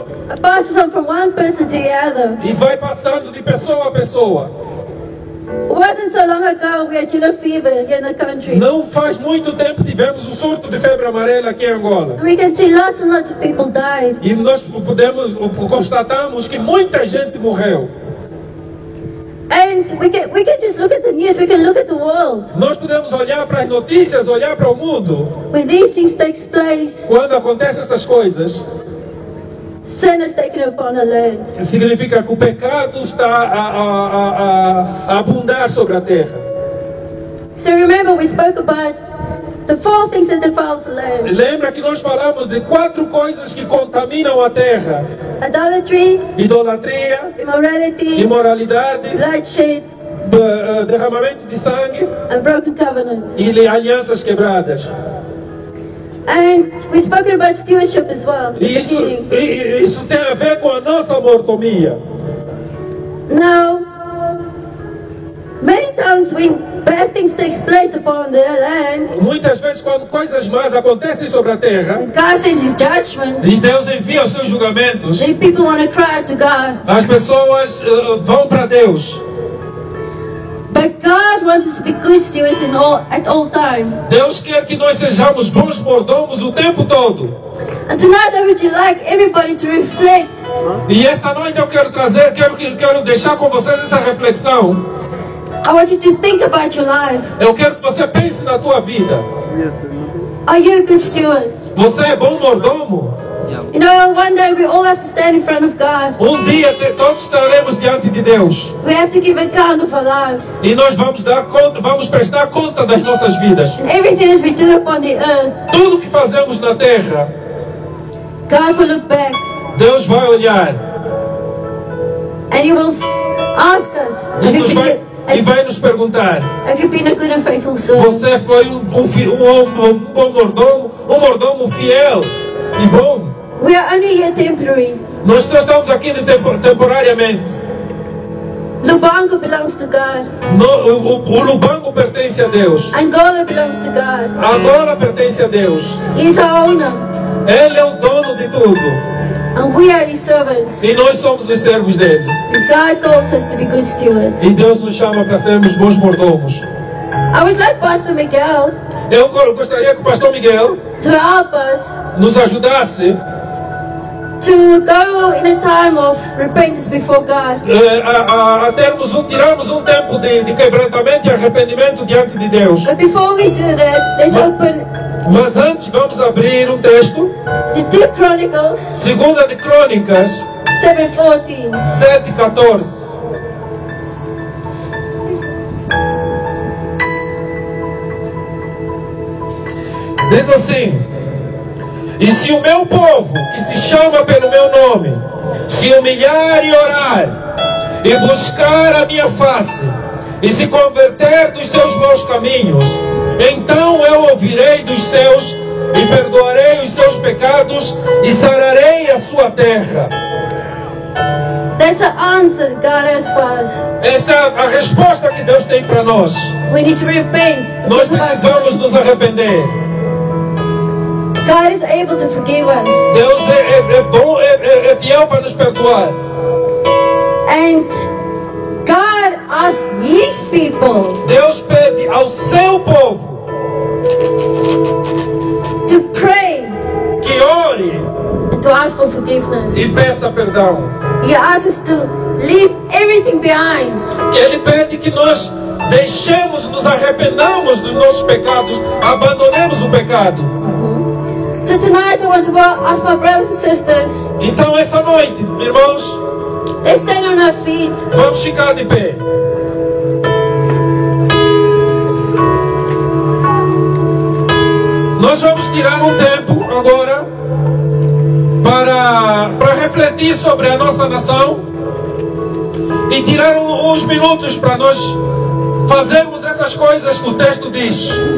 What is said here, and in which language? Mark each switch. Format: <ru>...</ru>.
<en>It passes on from one person to the other.</en> <pt>E vai passando de pessoa a pessoa.</pt> <en>It wasn't so long ago we had yellow fever here in the country.</en> <pt>Não faz muito tempo tivemos o surto de febre amarela aqui em Angola.</pt> <en>And we can see lots and lots of people died.</en> <pt>E nós constatamos que muita gente morreu.</pt> <en>And we can just look at the news, we can look at the world.</en> <pt>Nós podemos olhar para as notícias, olhar para o mundo.</pt> <en>When these things take place,</en> <pt>Quando acontecem essas coisas,</pt> <en>sin is taken upon the land.</en> <pt>significa que o pecado está a abundar sobre a terra.</pt> <en>So remember we spoke about the 4 things that defiles the land.</en> <pt>Lembra que nós falamos de 4 coisas que contaminam a terra:</pt> <en>Idolatry,</en> <pt>idolatria,</pt> <en>immorality,</en> <pt>imoralidade,</pt> <en>bloodshed,</en> <pt>derramamento de sangue</pt> <en>and broken covenants.</en> <pt>e alianças quebradas.</pt> <en>And we spoke about stewardship as well.</en> <pt>E isso tem a ver com a nossa mordomia.</pt> <en>Now, many times Sometimes when bad things take place upon the land,</en> <pt>muitas vezes quando coisas más acontecem sobre a terra,</pt> <en>God sends His judgments.</en> <pt>e Deus envia os seus julgamentos,</pt> <en>Then people want to cry to God.</en> <pt>as pessoas vão para Deus.</pt> <en>But God wants us to be good stewards at all time.</en> <pt>Deus quer que nós sejamos bons mordomos o tempo todo.</pt> <en>And tonight I would like everybody to reflect.</en> <pt>E essa noite eu quero deixar com vocês essa reflexão.</pt> <en>I want you to think about your life.</en> <pt>Eu quero que você pense na tua vida.</pt> <en>Are you a good steward?</en> <pt>Você é bom mordomo?</pt> <en>You know, one day we all have to stand in front of God.</en> <pt>Um dia todos estaremos diante de Deus.</pt> <en>We have to give account of our lives.</en> <pt>E nós vamos dar conta, vamos prestar conta das nossas vidas.</pt> <en>And everything that we do upon the earth,</en> <pt>Tudo que fazemos na terra,</pt> <en>God will look back</en> <pt>Deus vai olhar</pt> <en>and He will ask us,</en> <pt>e vai nos perguntar:</pt> <en>have you been a good and faithful servant?</en> <pt>você foi um bom mordomo, um mordomo fiel e bom?</pt> <en>We are only here temporary.</en> <pt>Nós só estamos aqui temporariamente.</pt> <en>Lubango belongs to God.</en> <pt>O Lubango pertence a Deus.</pt> <en>Angola belongs to God.</en> <pt>Angola pertence a Deus.</pt> <en>He's our owner.</en> <pt>Ele é o dono de tudo.</pt> <en>And we are His servants.</en> <pt>E nós somos os servos dele.</pt> <en>And God calls us to be good stewards.</en> <pt>E Deus nos chama para sermos bons mordomos.</pt> <en>I would like Pastor Miguel</en> <pt>Eu gostaria que o pastor Miguel</pt> <en>to help us</en> <pt>nos ajudasse</pt> <en>to go in a time of repentance before God.</en> <pt>tirarmos um tempo de quebrantamento e arrependimento diante de Deus.</pt> <en>But before we do that, let's open</en> <pt>Mas antes vamos abrir um texto,</pt> <en>the 2 Chronicles</en> <pt>2 de Crônicas</pt> <en>7:14.</en> <pt>7:14. Diz assim: e se o meu povo, que se chama pelo meu nome, se humilhar e orar, e buscar a minha face, e se converter dos seus maus caminhos, então eu ouvirei dos céus, e perdoarei os seus pecados, e sararei a sua terra.</pt> <en>That's the answer God has for us.</en> <pt>Essa é a resposta que Deus tem para nós.</pt> <en>We need to repent.</en> <pt>Nós precisamos nos arrepender.</pt> <en>God is able to forgive us.</en> <pt>Deus é bom, é fiel para nos perdoar.</pt> <en>And God asks His people</en> <pt>Deus pede ao seu povo</pt> <en>to pray</en> <pt>que ore</pt> <en>and to ask for forgiveness.</en> <pt>e peça perdão.</pt> <en>He asks us to leave everything behind.</en> <pt>Ele pede que nós deixemos, nos arrependamos dos nossos pecados, abandonemos o pecado.</pt> <en>So tonight I want to ask my brothers and sisters,</en> <pt>Então essa noite, irmãos,</pt> <en>let's stand on our feet.</en> <pt>vamos ficar de pé. Nós vamos tirar um tempo agora para refletir sobre a nossa nação e tirar uns minutos para nós fazermos essas coisas que o texto diz.</pt>